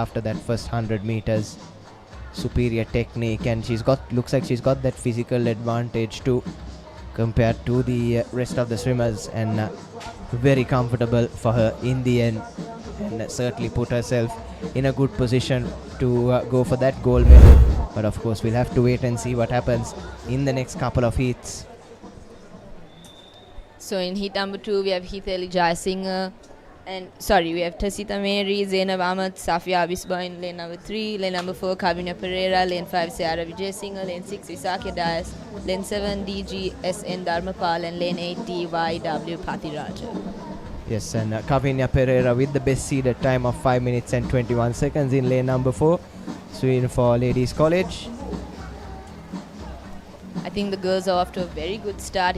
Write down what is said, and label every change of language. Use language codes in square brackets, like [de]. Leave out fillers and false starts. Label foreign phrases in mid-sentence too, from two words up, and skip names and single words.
[en] After that first 100 meters, superior technique, and looks like she's got that physical advantage too compared to the rest of the swimmers, and very comfortable for her in the end, and certainly put herself in a good position to go for that gold medal. But of course we'll have to wait and see what happens in the next couple of heats. So in heat number 2 we have Hitali Jayasinghe, we have Tasita Mary, Zainab Ahmed, Safia Abisba in lane number 3, lane number 4 Kavinya Pereira, lane 5 Seara Vijay Singh, lane 6 Isakya Dias, lane 7 DG SN Dharmapal, and lane 8 DYW Pathiraja. Yes, and Kavinya Pereira with the best seeded time of 5 minutes and 21 seconds in lane number 4, swimming for Ladies College. I think the girls are off to a very good start.